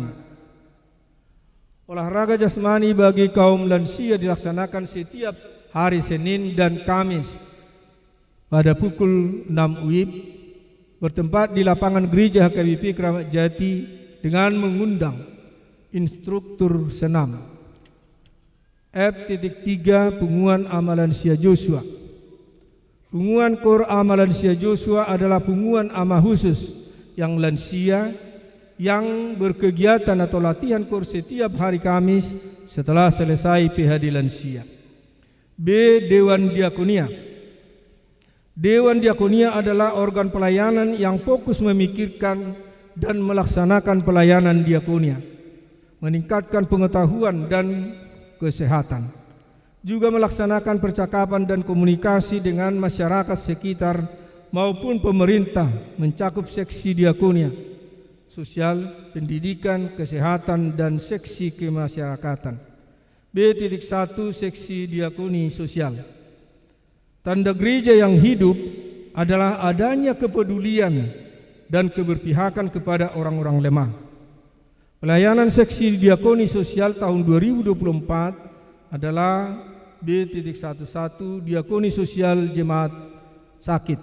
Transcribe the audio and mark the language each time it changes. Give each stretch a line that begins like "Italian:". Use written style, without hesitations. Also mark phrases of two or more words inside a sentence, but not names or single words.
Indonesian: Olahraga jasmani bagi kaum lansia dilaksanakan setiap hari Senin dan Kamis pada pukul 6 WIB bertempat di lapangan gereja HKBP Kramat Jati dengan mengundang instruktur senam. F.3 Punguan AMA Lansia Joshua. Punguan KOR AMA Lansia Joshua adalah punguan AMA khusus yang lansia yang berkegiatan atau latihan KOR setiap hari Kamis setelah selesai PHD lansia. B. Dewan Diakonia. Dewan Diakonia adalah organ pelayanan yang fokus memikirkan dan melaksanakan pelayanan diakonia. meningkatkan pengetahuan dan kesehatan, juga melaksanakan percakapan dan komunikasi dengan masyarakat sekitar maupun pemerintah, mencakup seksi diakonia, sosial, pendidikan, kesehatan, dan seksi kemasyarakatan. B.1 Seksi diakoni sosial. Tanda gereja yang hidup adalah adanya kepedulian dan keberpihakan kepada orang-orang lemah. Pelayanan seksi diakoni sosial tahun 2024 adalah B.11 Diakoni sosial jemaat sakit.